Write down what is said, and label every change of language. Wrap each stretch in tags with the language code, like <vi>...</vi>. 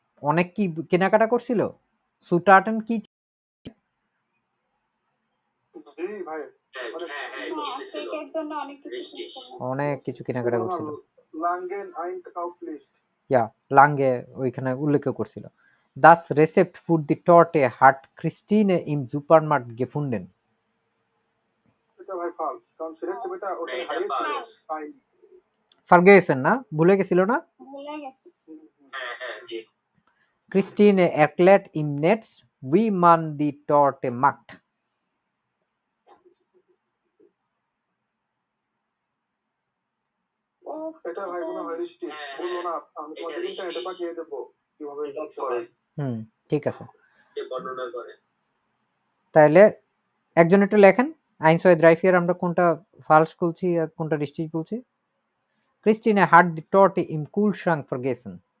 <bn>অনেক কি কেনাকাটা করছিল? সুটার্টেন কি জি ভাই, কেকের জন্য অনেক কিছু কিনছিল। অনেক কিছু কেনাকাটা করছিল। লাঙ্গেন einkauft-List। ইয়া লাঙ্গে ওইখানে উল্লেখ করছিল।</bn> <de>Das Rezept für die Torte hat Christine im Supermarkt gefunden।</de> <bn>এটা ভাই ফালস, কারণ সে রেসিপিটা ওখানে এটা হারিয়েছিল, false। পাইনি। Vergessen না, ভুলে গেছিল না? ভুলে গেছে। হ্যাঁ জি।</bn> <de>Christine erklärt im Netz, wie man die Torte macht।</de> <bn>এটা ভাই মনে হয় রিস্টি, বলবো না, আমি তোমাদের ইন্টারনেটে পাঠিয়ে দেবো কিভাবে করতে হয়। ঠিক আছে, যে বর্ণনা করে। তাহলে একজন একটু লেখেন,</bn> <de>eins zwei drei vier</de> <bn>আমরা কোনটা ফালস বলছি আর কোনটা richtig বলছি।</bn> <de>Christine hat die Torte im Kühlschrank vergessen।</de>